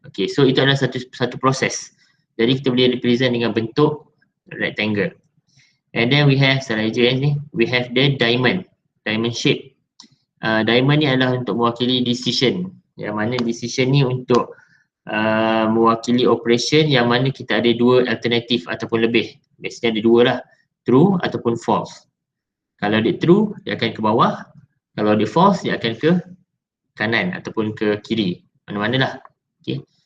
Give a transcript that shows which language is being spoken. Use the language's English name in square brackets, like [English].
[Malay] Okay, so itu adalah satu proses. Jadi kita boleh represent dengan bentuk rectangle. [English] And then we have we have the diamond shape. [Malay] Diamond ni adalah untuk mewakili decision. Yang mana decision ni untuk mewakili operation yang mana kita ada dua alternatif ataupun lebih. Biasanya ada dua lah, true ataupun false. Kalau dia true, dia akan ke bawah. Kalau dia false, dia akan ke kanan ataupun ke kiri. Mana-mana lah. Okay.